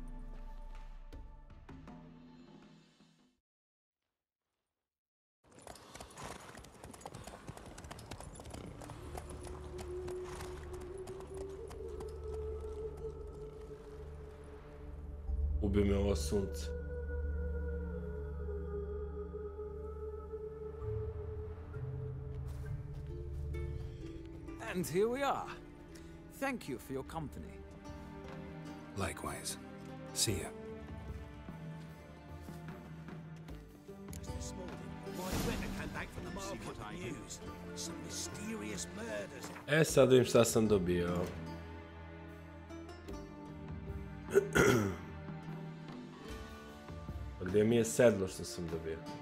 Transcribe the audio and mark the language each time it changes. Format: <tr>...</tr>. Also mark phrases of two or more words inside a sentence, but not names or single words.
<hr>Ubi me ovo sunce.</hr> <en>And here we are. Thank you for your company. Likewise. See ya. This morning, my inventor came back from the market with news. Some mysterious murders.</en> <hr>Sad vidim šta sam dobio. Gdje mi je sedlo što sam dobio?</hr>